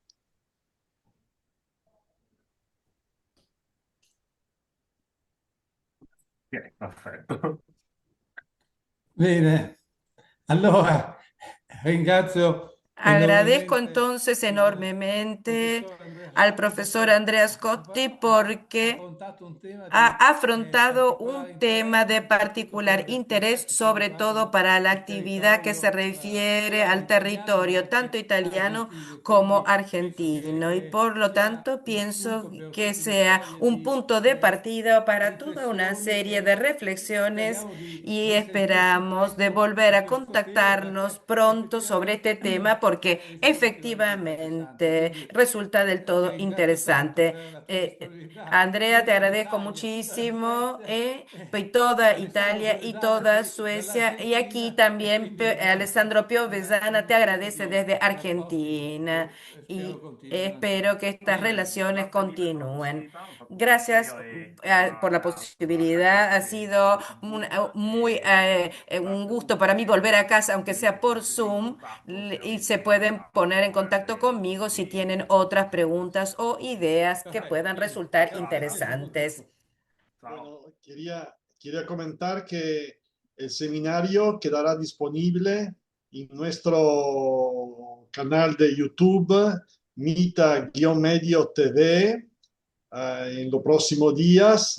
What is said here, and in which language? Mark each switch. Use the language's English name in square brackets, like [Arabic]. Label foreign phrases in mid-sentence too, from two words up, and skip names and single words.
[Italian] Ok, perfetto. Bene, allora ringrazio [Spanish] Agradezco enormemente entonces [Italian] il enormemente professor Andrea [Spanish] al [Italian] Scotti [Spanish] profesor [Italian] perché [Spanish] Andrea Scotti [Italian] ha [Spanish] porque [Italian] affrontato un tema di [Spanish] ha afrontado [Italian] particolare [Spanish] un tema de [Italian] interesse, soprattutto per [Spanish] particular [Italian] l'attività [Spanish] interés, [Italian] che si [Spanish] sobre [Italian] riguarda [Spanish] todo para la [Italian] il [Spanish] actividad que se [Italian] territorio [Spanish] refiere al [Italian] italiano, ma [Spanish] territorio, tanto [Italian] anche [Spanish] italiano [Italian] argentino. [Spanish] como [Italian] Quindi penso [Spanish] argentino. Y [Italian] che [Spanish] por lo [Italian] sia [Spanish] tanto [Italian] uno [Spanish] pienso [Italian] spunto per [Spanish] que [Italian] una [Spanish] sea [Italian] serie [Spanish] un [Italian] di [Spanish] punto de partida para toda una [Italian] riflessioni [Spanish] serie de [Italian] e [Spanish] reflexiones [Italian] speriamo di [Spanish] y [Italian] risentirci [Spanish] esperamos de [Italian] presto [Spanish] volver [Italian] su [Spanish] a [Italian] questo tema [Spanish] contactarnos [Italian] perché [Spanish] pronto sobre este [Italian] effettivamente [Spanish] tema porque [Italian] risulta veramente interessante. [Spanish] efectivamente [Italian] Quindi [Spanish] resulta del [Italian] ti [Spanish] todo [Italian] ringrazio tanto [Spanish] interesante. [Italian] per la tua disponibilità [Spanish] Andrea, te [Italian] in [Spanish] agradezco [Italian] Italia, [Spanish] muchísimo, y toda [Italian] Alessandro [Spanish] Italia y [Italian] Piovesana [Spanish] toda [Italian] qui [Spanish] Suecia. Y aquí [Italian] dall'Argentina e [Spanish] también [Italian] quindi insomma [Spanish] Alessandro Piovesana te [Italian] speriamo [Spanish] agradece [Italian] di [Spanish] desde [Italian] rapporti [Spanish] Argentina [Italian] spero [Spanish] y [Italian] continuino [Spanish] espero [Italian] insomma. [Spanish] que estas [Italian] Va bene. [Spanish] relaciones [Italian] Grazie mille per la [Spanish] continúen. [Italian] possibilità, mi ha fatto [Spanish] Gracias [Italian] piacere [Spanish] por la [Italian] tornare a casa [Spanish] posibilidad. Ha sido [Italian] tramite Zoom [Spanish] muy [Italian] e [Spanish] un [Italian] grazie a [Spanish] gusto para mí [Italian] tutti [Spanish] volver a casa, [Italian] e [Spanish] aunque [Italian] quindi [Spanish] sea por [Italian] tenetevi in [Spanish] Zoom, [Italian] contatto, [Spanish] y se [Italian] chiaramente [Spanish] pueden poner en contacto [Italian] tramite [Spanish] conmigo si tienen [Italian] email [Spanish] otras [Italian] eccetera. [Spanish] preguntas o ideas que Perfecto, puedan [Italian] quindi [Spanish] resultar [Italian] grazie molto. [Spanish] interesantes. [Italian] Ciao. [Spanish] Bueno, quería comentar que el seminario quedará disponible en nuestro canal de YouTube, Mita-Medio TV, en los próximos días.